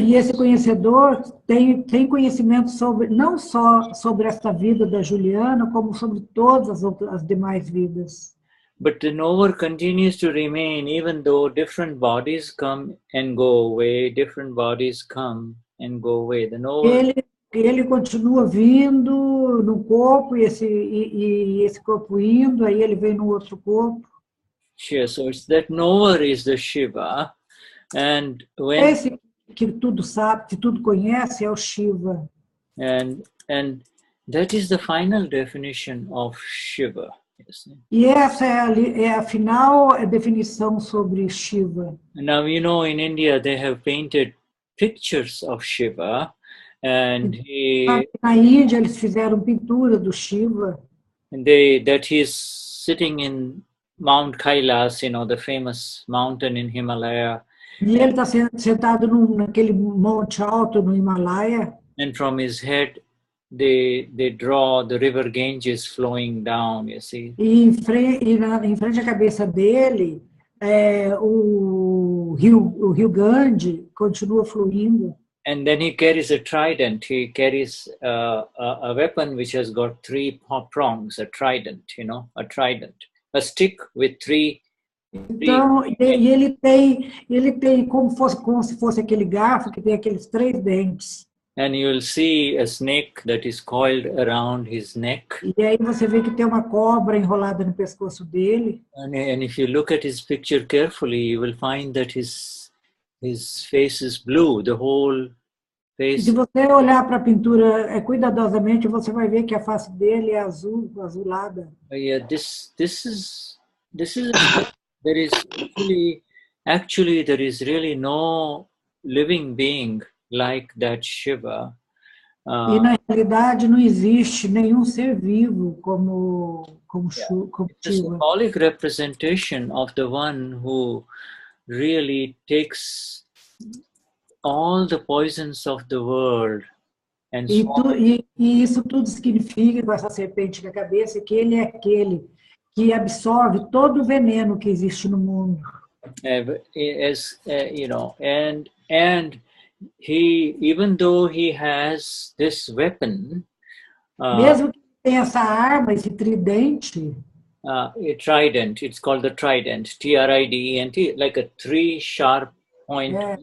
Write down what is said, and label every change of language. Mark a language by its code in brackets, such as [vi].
[pt] E esse conhecedor tem conhecimento sobre não só sobre esta vida da Juliana, como sobre todas as demais vidas. [en] But the knower continues to remain, even though different bodies come and go away. Different bodies come and go away. The knower. [pt] Ele continua vindo no corpo e esse corpo indo, aí ele vem no outro corpo. [en] Sure, so it's that knower is the Shiva, and when [pt] esse que tudo sabe, que tudo conhece é o Shiva. [en] And that is the final definition of Shiva. [pt] E essa é a final definição sobre Shiva. [en] Now you know in India they have painted pictures of Shiva. And [pt] na Índia eles fizeram pintura do Shiva. [en] And that he's sitting in Mount Kailas, you know, the famous mountain in Himalaya. [pt] E ele está sentado naquele monte alto no Himalaia. [en] And from his head they draw the river Ganges flowing down, you see. [pt] E em frente à cabeça dele o rio Ganges continua fluindo. [en] And then he carries a trident. He carries a weapon which has got 3 prongs, a trident, you know, a trident. A stick with 3. [pt] Então, e ele tem como se fosse aquele garfo que tem aqueles 3 dentes. [en] And you will see a snake that is coiled around his neck. [pt] E aí você vê que tem uma cobra enrolada no pescoço dele. [en] And if you look at his picture carefully, you will find that his face is blue, the whole face. [pt] Se você olhar para a pintura cuidadosamente, você vai ver que a face dele é azulada. [en] Yeah, this is there is actually there is really no living being like that Shiva. [pt] E na realidade não existe nenhum ser vivo como Shiva. [en] It's a symbolic representation of the one who really takes all the poisons of the world and [pt] e isso tudo significa, com essa serpente na cabeça, que ele é aquele que absorve todo o veneno que existe no mundo. [en] You know, and he, even though he has this weapon, [pt] mesmo que tenha essa arma, esse tridente, [en] a trident, it's called the trident, T-R-I-D-E-N-T, like a 3 sharp point.